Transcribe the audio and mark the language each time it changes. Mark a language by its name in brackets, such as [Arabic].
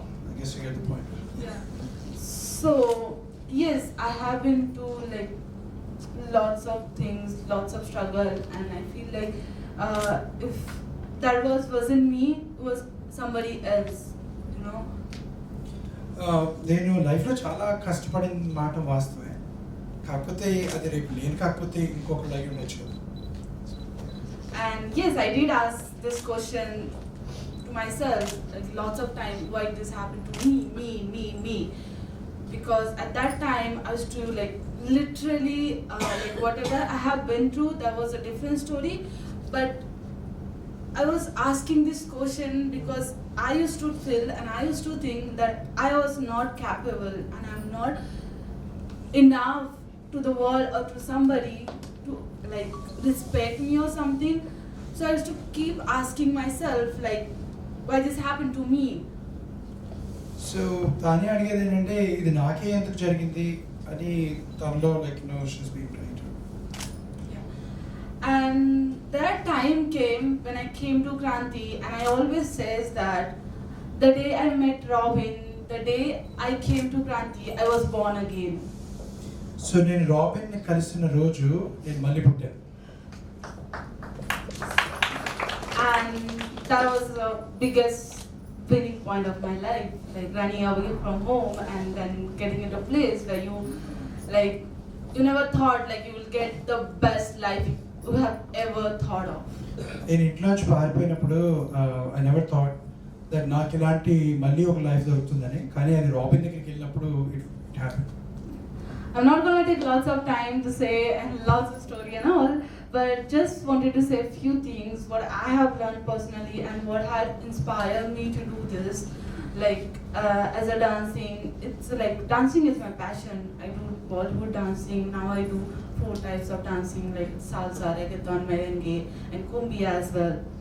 [English] I guess you get the point. Yeah. So yes, I have been to like lots of things, lots of struggle, and I feel like if that wasn't me, it was somebody else, you know. [Telugu] నేను లైఫ్లో చాలా కష్టపడిన మాట వాస్తవే, కాకపోతే అది రేపు నేను కాకపోతే ఇంకొకటి అయి ఉండొచ్చు. [English] And yes, I did ask this question to myself like lots of time, why this happened to me, because at that time I was to like literally like whatever I have been through, that was a different story, but I was asking this question because I used to feel and I used to think that I was not capable and I'm not enough to the world or to somebody to like respect me or something. So I used to keep asking myself like, why this happened to me? [Telugu] So తానే అడిగేది ఏంటంటే ఇది నాకే ఎందుకు జరిగింది అని తనలో [English] Like she's being right. And that time came when I came to Kranti, and I always says that the day I met Robin, the day I came to Kranti, I was born again. [Telugu] So నేను రాబిన్ని కలిసిన రోజు నేను మళ్ళీ పుట్టాను. [English] And that was the biggest winning point of my life, like running away from home and then getting into a place where you like you never thought like you will get the best life you have ever thought of. [Telugu] నేను ఇంట్లో నుంచి పారిపోయినప్పుడు [English] I never thought that [Telugu] నాకు ఇలాంటి మళ్ళీ ఒక life దొరుకుతుందని, కానీ అది రాబిన్ దగ్గరికి వెళ్ళినప్పుడు [English] It happen. I'm not going to take lots of time to say and lots of story and all, but just wanted to say a few things what I have learned personally and what had inspired me to do this. Like as a dancing, it's like dancing is my passion. I do Bollywood dancing. Now I do 4 types of dancing like salsa, reggaeton, merengue, and cumbia as well.